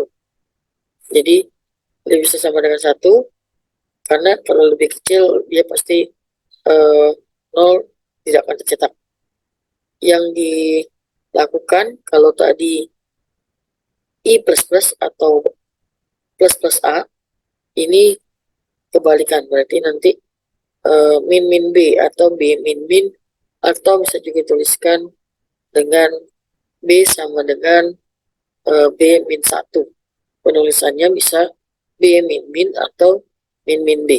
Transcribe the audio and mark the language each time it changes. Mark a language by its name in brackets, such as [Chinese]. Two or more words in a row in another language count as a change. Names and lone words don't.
[Indonesian] Jadi lebih besar sama dengan 1, karena kalau lebih kecil dia pasti 0 tidak akan tercetak. Yang dilakukan kalau tadi I plus plus atau plus plus A, ini kebalikan, berarti nanti min min B atau B min min, atau bisa juga tuliskan dengan B sama dengan B min 1. Penulisannya bisa B min min atau min min B.